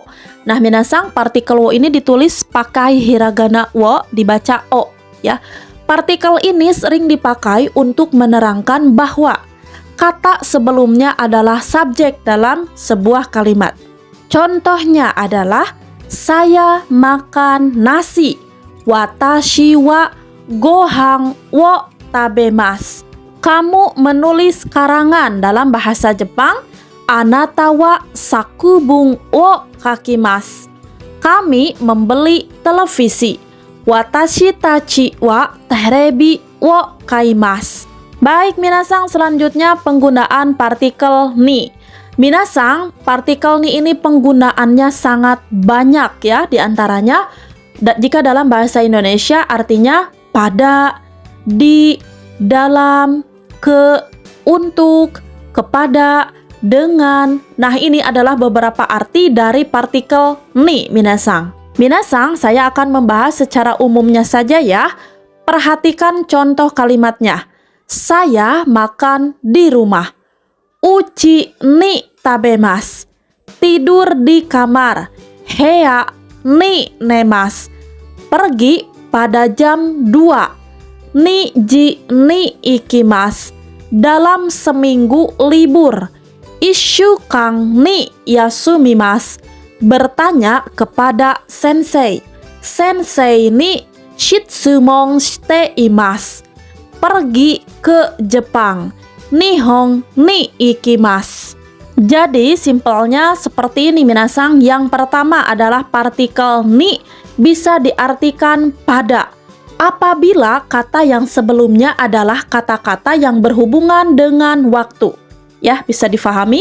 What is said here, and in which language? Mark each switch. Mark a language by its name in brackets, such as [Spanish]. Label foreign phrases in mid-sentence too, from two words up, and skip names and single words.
[Indonesian] Nah, minasang, partikel wo ini ditulis pakai hiragana wo, dibaca o ya. Partikel ini sering dipakai untuk menerangkan bahwa kata sebelumnya adalah subjek dalam sebuah kalimat. Contohnya adalah saya makan nasi. [Japanese] 私はご飯を食べます. [Indonesian] Kamu menulis karangan dalam bahasa Jepang. [Japanese] あなたは作文を書きます. [Indonesian] Kami membeli televisi. [Japanese] 私たちはテレビを買います. [Indonesian] Baik minasang, selanjutnya penggunaan partikel ni. Minasang, partikel ni ini penggunaannya sangat banyak ya. Di antaranya jika dalam bahasa Indonesia artinya pada, di, dalam, ke, untuk, kepada, dengan. Nah, ini adalah beberapa arti dari partikel ni minasang. Minasang, saya akan membahas secara umumnya saja ya. Perhatikan contoh kalimatnya. Saya makan di rumah. [Japanese] うちに食べます. [Indonesian] Tidur di kamar. [Japanese] 部屋に寝ます. [Indonesian] Pergi pada jam 2. [Japanese] 二時に行きます. [Indonesian] Dalam seminggu libur. [Japanese] 一週間に休みます. [Indonesian] Bertanya kepada sensei. [Japanese] 先生に質問しています. [Indonesian] Pergi ke Jepang. [Japanese] 日本に行きます. [Indonesian] Jadi simpelnya seperti ini minasang. Yang pertama adalah partikel ni bisa diartikan pada apabila kata yang sebelumnya adalah kata-kata yang berhubungan dengan waktu. Ya, bisa difahami.